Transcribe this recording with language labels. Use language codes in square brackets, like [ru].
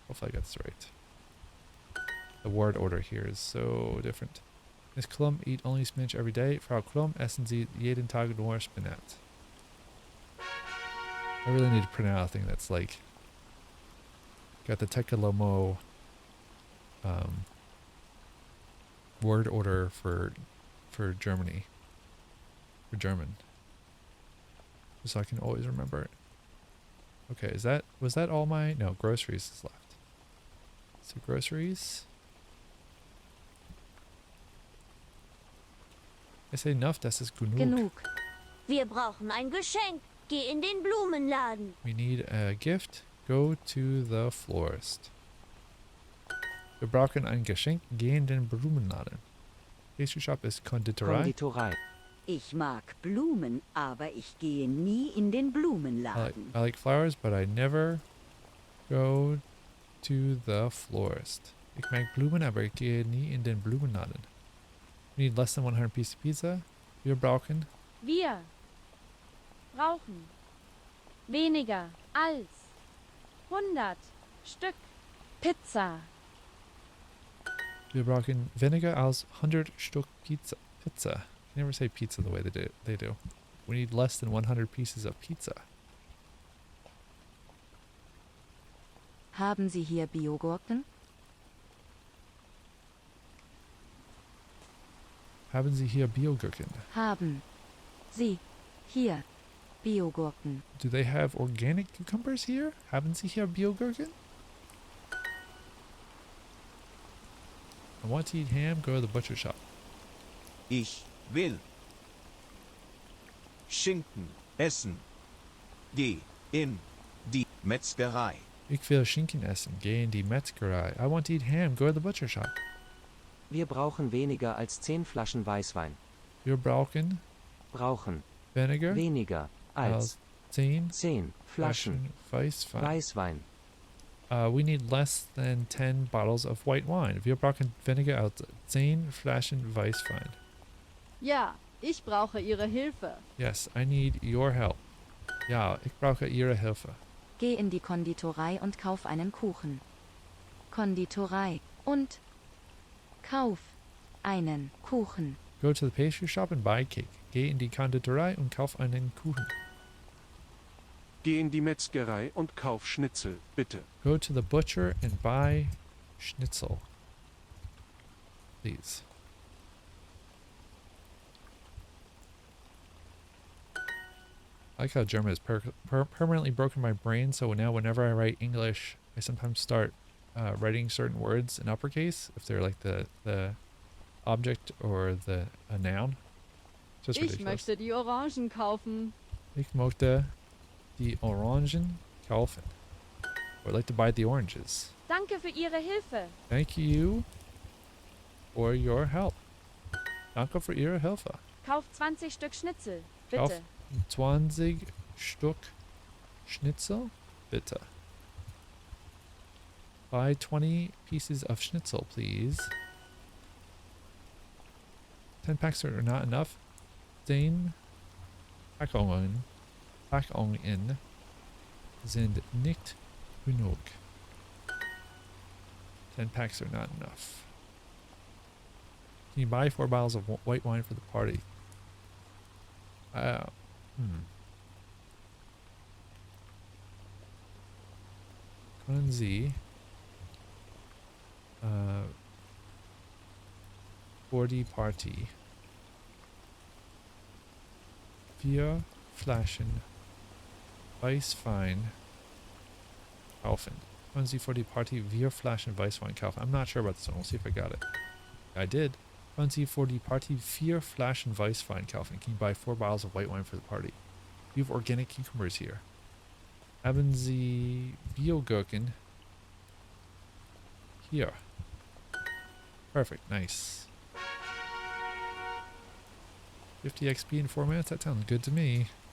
[en] Hopefully I got this right. The word order here is so different. Miss Klum, eat only spinach every day. [de] Frau Klum, essen Sie jeden Tag nur Spinat. [en] I really need to print out a thing that's like got the Tekalomo word order for Germany. For German. So I can always remember it. Okay, was that all my no, groceries is left. So groceries. I say enough, [de] das ist genug. Genug. Wir brauchen ein Geschenk. geh in den Blumenladen. [en] We need a gift. Go to the florist. [de] Wir brauchen ein Geschenk. Geh in den Blumenladen. [en] Pastry shop [de] ist Konditorei. Konditorei. Ich mag Blumen, aber ich gehe nie in den [en] I [de] Blumenladen. [en] like flowers, but I never go to the florist. [de] Ich mag Blumen, aber ich gehe nie in den Blumenladen. [en] We need less than 100 pieces of pizza. [de] Wir brauchen. Wir brauchen weniger als 100 Stück Pizza. Wir brauchen weniger als 100 Stück Pizza. Pizza. [en] You never say pizza the way they do. We need less than 100 pieces of pizza. [de] Haben Sie hier Biogurken? Haben Sie hier Biogurken? Haben Sie hier Biogurken? [en] Do they have organic cucumbers here? [de] Haben Sie hier Biogurken? [en] I want to eat ham. Go to the butcher shop. [de] Ich will Schinken essen. Geh in die Metzgerei. Ich will Schinken essen. Geh in die Metzgerei. [en] I want to eat ham. Go to the butcher shop. [de] Wir brauchen weniger als 10 Flaschen Weißwein. Wir brauchen Brauchen weniger weniger als 10 10 Flaschen Weißwein. Weißwein. [en] We need less than 10 bottles of white wine. [de] Wir brauchen weniger als 10 Flaschen Weißwein. Ja, ich brauche Ihre Hilfe. [en] Yes, I need your help. [de] Ja, ich brauche Ihre Hilfe. Geh in die Konditorei und kauf einen Kuchen. Konditorei und kauf einen Kuchen. [en] Go to the pastry shop and buy cake. [de] Geh in die Konditorei und kauf einen Kuchen. Geh in die Metzgerei und kauf Schnitzel, bitte. [en] Go to the butcher and buy schnitzel. Please. I like how German has permanently broken my brain, so now whenever I write English, I sometimes start writing certain words in uppercase, if they're like the object or a noun. Just [de] Ich [en] ridiculous. [de] möchte die Orangen kaufen. Ich möchte die Orangen kaufen. [en] Or I'd like to buy the oranges. [de] Danke für Ihre Hilfe. [en] Thank you for your help. [de] Danke für Ihre Hilfe. Kauf 20 Stück Schnitzel. Kauf Bitte. 20 Stück Schnitzel, bitte. [en] Buy 20 pieces of schnitzel, please. 10 packs are not enough. [de] 10 Packungen sind nicht genug. [en] 10 packs are not enough. Can you buy 4 bottles of white wine for the party? [de] Können Sie [en] for the party [de] 4 Flaschen Weißwein kaufen? Können Sie [en] for the party [de] 4 Flaschen Weißwein kaufen? [en] I'm not sure about this one. We'll see if I got it. I did. [de] Können Sie [en] for the party [de] 4 Flaschen Weißwein kaufen? [en] Can you buy 4 bottles of white wine for the party? You have organic cucumbers here. [de] Haben Sie Biogurken? [en] Here. Perfect. Nice. 50 XP in 4 minutes? That sounds good to me.